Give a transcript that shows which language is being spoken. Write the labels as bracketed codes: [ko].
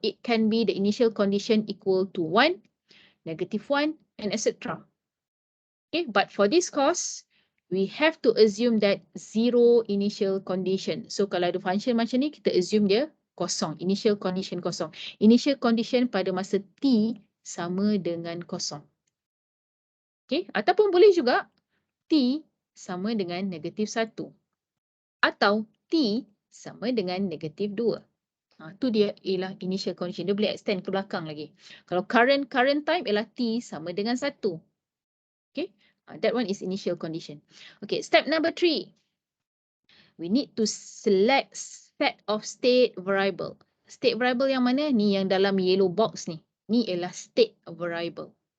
[en] It can be the initial condition equal to 1, -1, and etc. Okay, but for this course, we have to assume that 0 initial condition. [ms] So kalau ada function macam ni, kita assume dia kosong. Initial condition kosong. Initial condition pada masa T sama dengan kosong. Okay, ataupun boleh juga T sama dengan -1. Atau T sama dengan -2. Tu dia ialah initial condition. Dia boleh extend ke belakang lagi. Kalau current time ialah T sama dengan 1. [en] Okay, that one is initial condition. Okay, step number 3. We need to select set of state variable. [ms] State variable yang mana? Ni yang dalam yellow box ni. Ni ialah state variable.